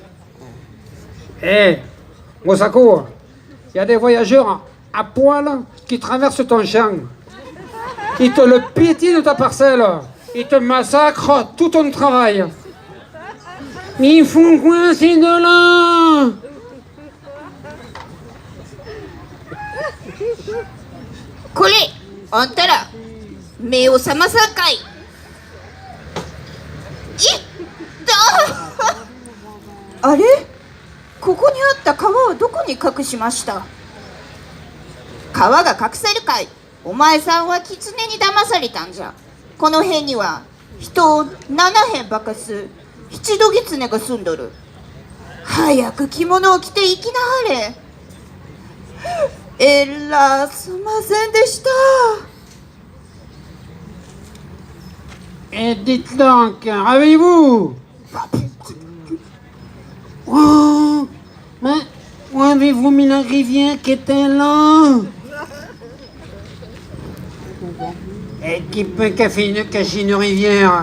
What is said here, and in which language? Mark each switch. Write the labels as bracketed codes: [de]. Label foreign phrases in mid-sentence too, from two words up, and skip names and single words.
[fr] Mosako, il y a des voyageurs à poil qui traversent ton champ. Ils te le piétinent de ta parcelle. Ils te massacrent tout ton travail. Mais ils font quoi ces deux-là? [ja] これ、あんたら、目を覚まさんかい。いったあれ、ここにあった川はどこに隠しました。川が隠せるかい。お前さんは狐に騙されたんじゃ。この辺には人を7辺化かす七度狐が住んどる。早く着物を着て行きなはれ。えらすませんでした。 [fr] Et dites donc, avez-vous? Oh, mais où avez-vous mis la rivière qui était là? Et qui peut cacher une rivière?